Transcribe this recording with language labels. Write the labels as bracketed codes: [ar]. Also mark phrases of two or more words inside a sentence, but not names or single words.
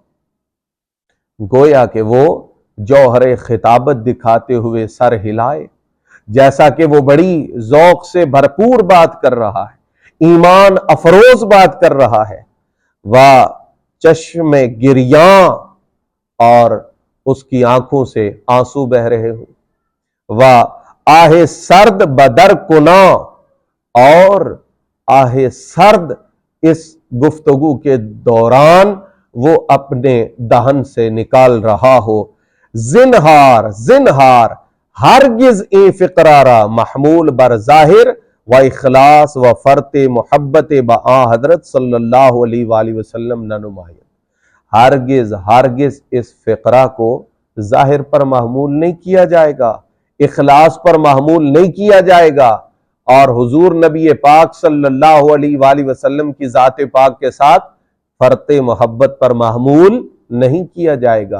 [ur] گویا کہ وہ جوہر خطابت دکھاتے ہوئے سر ہلائے، جیسا کہ وہ بڑی ذوق سے بھرپور بات کر رہا ہے، ایمان افروز بات کر رہا ہے، وہ چشم گریاں، اور اس کی آنکھوں سے آنسو بہ رہے ہوں، وہ [fa] آہ سرد بدر کنا، [ur] اور آہ سرد اس گفتگو کے دوران وہ اپنے دہن سے نکال رہا ہو، [fa] زنہار زنہار ہرگز اے فقرارا محمول بر ظاہر و اخلاص و فرط محبت با حضرت [ar] صلی اللہ علیہ وآلہ وسلم [fa] نہ نمائیں، [ur] ہرگز ہرگز اس فقرہ کو ظاہر پر محمول نہیں کیا جائے گا، اخلاص پر محمول نہیں کیا جائے گا، اور حضور نبی پاک [ar] صلی اللہ علیہ وآلہ وسلم [ur] کی ذات پاک کے ساتھ فرط محبت پر محمول نہیں کیا جائے گا۔